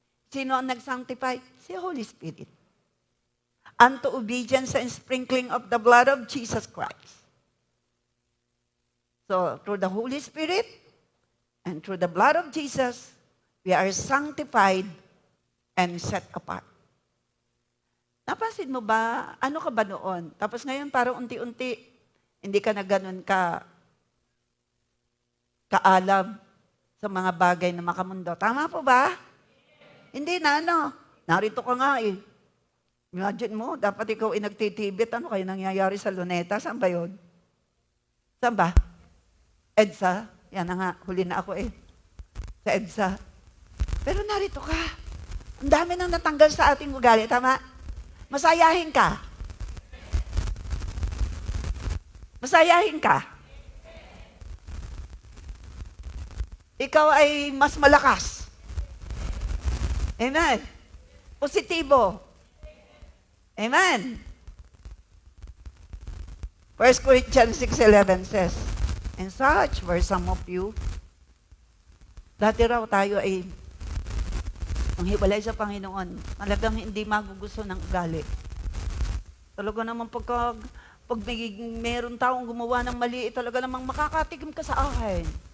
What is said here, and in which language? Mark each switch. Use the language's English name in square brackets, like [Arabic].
[Filipino] Sino ang nag-sanctify? Si Holy Spirit. [English] Unto obedience and sprinkling of the blood of Jesus Christ. So, through the Holy Spirit and through the blood of Jesus, we are sanctified and set apart. [Filipino] Napansin mo ba, ano ka ba noon? Tapos ngayon parang unti-unti, hindi ka na ganun kaalam sa mga bagay na makamundo. Tama po ba? Hindi na, narito ka nga eh. Imagine mo, dapat ikaw ay nagtitibit. Ano kayo nangyayari sa Luneta? Saan ba yun? Saan ba? EDSA? Yan na nga, huli na ako eh. Sa EDSA. Pero narito ka. Ang dami nang natanggal sa ating ugali. Tama? Masayahin ka. Masayahin ka. Ikaw ay mas malakas. Amen. Positibo. Amen. [English] 1 Corinthians 6:11 says, and such were some of you. [Filipino] Dati raw tayo ay ang hiwalay sa Panginoon. Talagang hindi magugusto ng ugali. Talaga naman pag meron taong gumawa ng mali, talaga namang makakatigim ka sa akin.